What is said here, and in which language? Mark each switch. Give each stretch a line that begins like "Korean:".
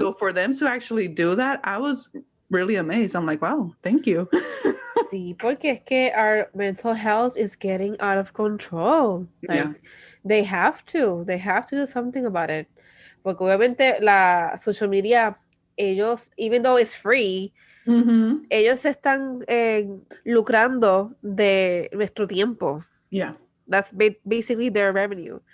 English: So for them to actually do that, I was really amazed. I'm like, wow, thank you.
Spanish: Sí, porque es que
English: our mental health is getting out of control. Yeah. Like, they have to. They have to do something about it.
Spanish: Porque obviamente la social media, ellos,
English: even though it's free, Mm-hmm.
Spanish: ellos se están lucrando de nuestro tiempo.
English: Yeah. That's basically their revenue.